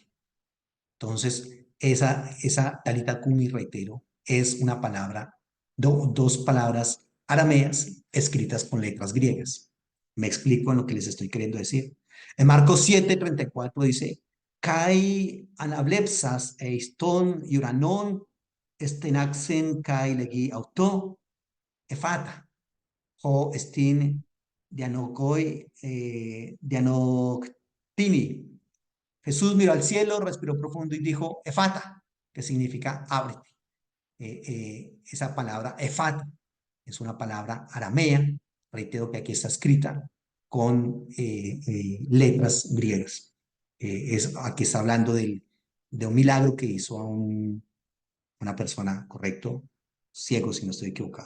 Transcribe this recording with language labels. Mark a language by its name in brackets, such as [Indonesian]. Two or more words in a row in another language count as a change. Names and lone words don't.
[Spanish] Entonces, esa [Aramaic] Talita Kum, [Spanish] y reitero, es una palabra, dos palabras arameas escritas con letras griegas. Me explico en lo que les estoy queriendo decir. En Marcos 7:34 dice, [Greek] Καὶ ἀναβλέψας εἰς τὸν οὐρανὸν ἐστέναξεν καὶ λέγει αὐτῷ Ἐφφαθά ὅ ἐστιν διανοίχθητι διανοίχθητι. [Spanish] Jesús miró al cielo, respiró profundo y dijo, Efata, que significa ábrete. Esa palabra Efata es una palabra aramea, reitero que aquí está escrita con letras griegas. Aquí está hablando de un milagro que hizo a una persona, correcto, ciego, si no estoy equivocado.